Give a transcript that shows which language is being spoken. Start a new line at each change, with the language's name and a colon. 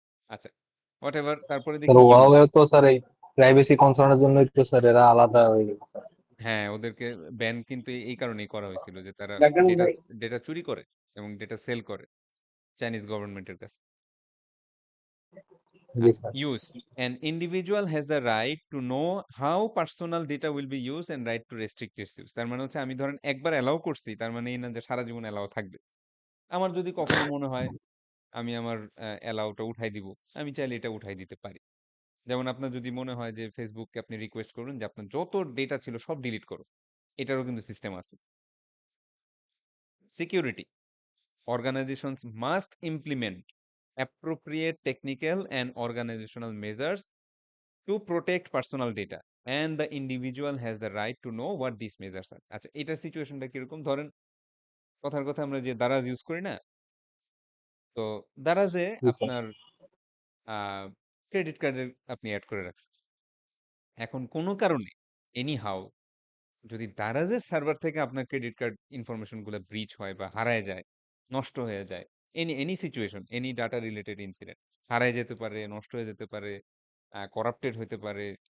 Bangla: আচ্ছা, what ever, তারপরে sir দেখি ইউজ। ওয়াও তো স্যার এই প্রাইভেসি কনসার্নের জন্য একটু স্যার এরা আলাদা হয়ে গেছে স্যার। হ্যাঁ, ওদেরকে ব্যান কিন্তু এই কারণেই করা হয়েছিল যে তারা ডেটা ডেটা চুরি করে এবং ডেটা সেল করে চাইনিজ গভর্নমেন্টের কাছে। জি আচ্ছা, sir.
English: Use: an individual has the right to know how personal data will be used and right to restrict its use.
Bangla: তার মানে হচ্ছে আমি ধরেন একবার অ্যালাউ করছি, তার মানে এই না যে সারা জীবন অ্যালাউ থাকবে। আমার যদি কখনো মনে হয় আমি আমার অ্যালাউটা উঠাই দিব, আমি চাইলে এটা উঠাই দিতে পারি। যেমন আপনার যদি মনে হয় যে ফেসবুককে আপনি রিকোয়েস্ট করুন যে আপনার যত ডেটা ছিল সব ডিলিট করো, এটারও কিন্তু সিস্টেম আছে।
English: Security: organizations must implement appropriate technical and organizational measures to protect personal data, and the individual has the right to know what these measures are.
Bangla: আচ্ছা, এটার সিচুয়েশনটা কিরকম? ধরেন কথার কথা আমরা যে দারাজ ইউজ করি না, তো দারাজে জি স্যার। আপনার ক্রেডিট কার্ডের আপনি অ্যাড করে রাখছেন। এখন কোনো কারণে এনি হাউ যদি দারাজের সার্ভার থেকে আপনার ক্রেডিট কার্ড ইনফরমেশন গুলো ব্রিচ হয় বা হারায় যায়, নষ্ট হয়ে যায়, any any situation, any data related incident, হারায় যেতে পারে, নষ্ট হয়ে যেতে পারে, করাপ্টেড হতে পারে,